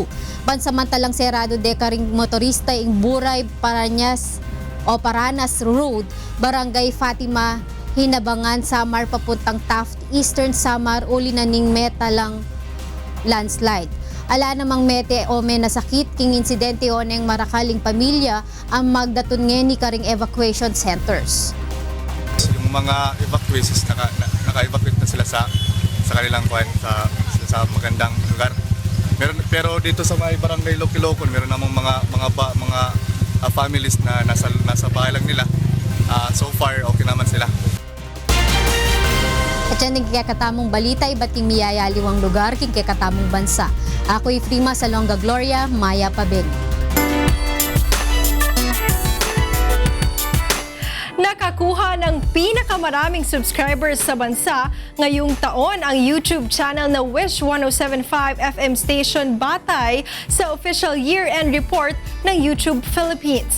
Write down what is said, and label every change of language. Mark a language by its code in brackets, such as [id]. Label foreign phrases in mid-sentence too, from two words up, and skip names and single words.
[pam] Pansamantalang serado dekaring motorista ing Buray Paranas Road, Barangay Fatima, Hinabangan, Samar papuntang Taft, Eastern Samar uli na ning metalang landslide. Ala namang mete o may nasakit king insidente o neng marakaling pamilya ang magdatun ni karing [en] evacuation centers. [tl] Yung mga evacuees naka-evacuate na sila sa kanilang sa magandang lugar. Pero dito sa may barangay Lokilokon meron namang mga families na nasa bahay lang nila. [en] So far [tl] okay naman sila. [pam] At yan ang kikatamong balita, iba't king miyayaliwang lugar, king kikatamong bansa. Ako'y Frima Salonga Gloria, Maya Pabel. [tl] Nakakuha ng pinakamaraming subscribers sa bansa ngayong taon ang YouTube channel na Wish 107.5 FM station batay sa [en] official year-end report [tl] ng YouTube Philippines.